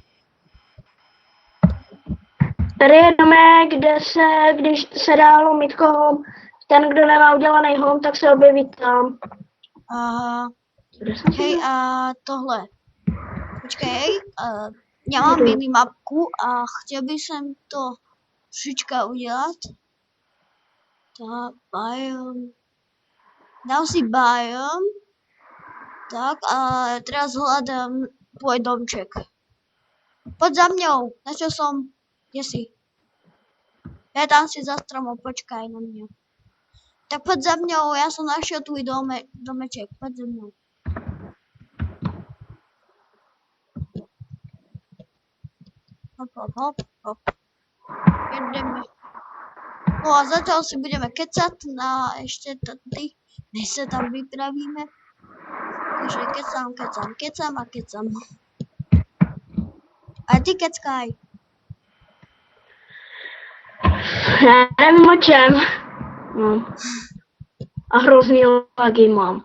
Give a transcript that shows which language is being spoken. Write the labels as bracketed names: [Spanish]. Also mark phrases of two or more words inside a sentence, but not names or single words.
[Czech] Tady je domek, když se dá lomit home, ten, kdo nemá udělaný home, tak se objeví tam. Aha. Hej, a tohle. Počkej, já mám minimapku a chtěl bych sem to trošička udělat. Tak, biome. Dám si biome. [Slovak] Tak, a teraz hľadám tvoj domček. Poď za mňou, našel som. Kde si? Ja tam si za stromom, počkaj na mňa. Tak poď za mňou, ja som našiel tvoj domeček, poď za mňou. Hop. Jedeme. No a zatiaľ si budeme kecať na ešte tady, než sa tam vypravíme. Takže kecám. A ty keckaj. [Czech] Já nevím o čem. No. A hrozný lagy mám.